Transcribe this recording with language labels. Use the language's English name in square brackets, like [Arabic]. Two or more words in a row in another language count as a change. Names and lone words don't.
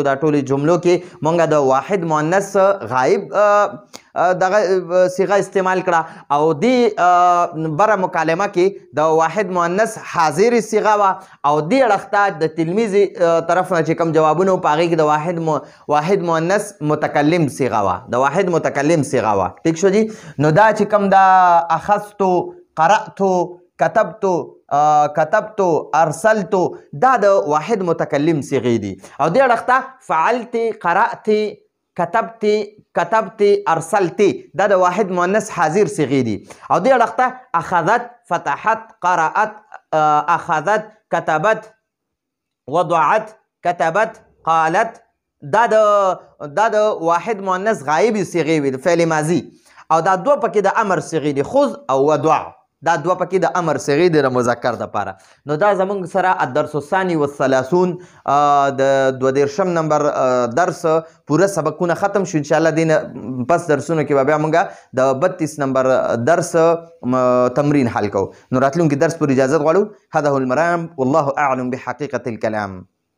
[Pashto] دا ټولې جملو کې مونږ د واحد مؤنث غایب دغه صیغه استعمال کړه او دې بره مکالمه کې د واحد مؤنث حاضر صیغه وه او دې اړخته د تلمیذ طرف نه چې کوم جوابونه وو په هغې کې د واحد مؤنث متکلم صیغه وه، د واحد متکلم صیغه وه. ټیک شو جی. نو دا چې کوم دا [Arabic] اخذتو قرأتو كتبتو كتبتو ارسلتو [Pashto] دا د واحد متکلم صیغې دي او دې اړخته [Arabic] فعلت قرأت كتبت كتبت ارسلت [Pashto] دا د واحد مؤنث حاضر صیغې دي او دې اړخته [Arabic] اخذت فتحت قرأت اخذت كتبت وضعت كتبت قالت [Pashto] دا د واحد مؤنث غایب صیغې وي د فعل ماضي او دا دوه پکې د امر صیغې دي خذ او وضع، دا دوه پکې د امر صیغې دي د مذکر دپاره. نو دا زموږ سره [Arabic] الدرس الثاني والثلاثون [Pashto] د 32 نمبر درس پوره سبقونه ختم شو. انشاءالله دې نه پس درسونو کې به بیا موږ د 32 نمبر درس تمرین حل کوو. نو راتلونکي درس پورې اجازت غواړو. [Arabic] هذا هو المرام والله اعلم بحقیقة الكلام.